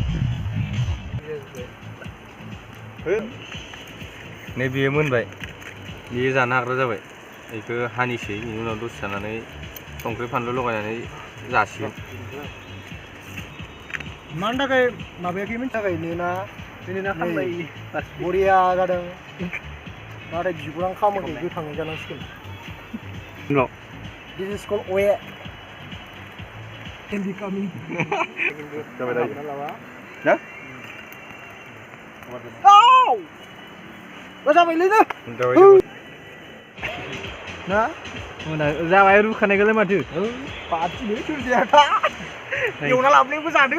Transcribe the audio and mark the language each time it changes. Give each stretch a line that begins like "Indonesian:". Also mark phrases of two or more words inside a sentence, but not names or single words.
Bodo: नै बेयो मोनबाय बेयो जानो हाग्रा जाबाय बेखौ हानिसै बेनि उनाव दसे थानानै संख्रि फानलु लगायनानै जासिगोन मानि थाखाय माबायाखैमोन थाखाय नेना बरिया जादों नाथाय बिगुरां खामाखै गोथाङै जानांसिगोन
English: this is called away healthy coming
Bodo: जाबायलै ना जाबाय रुखानायखौलाय माथो एवना लाबोनायबो जादों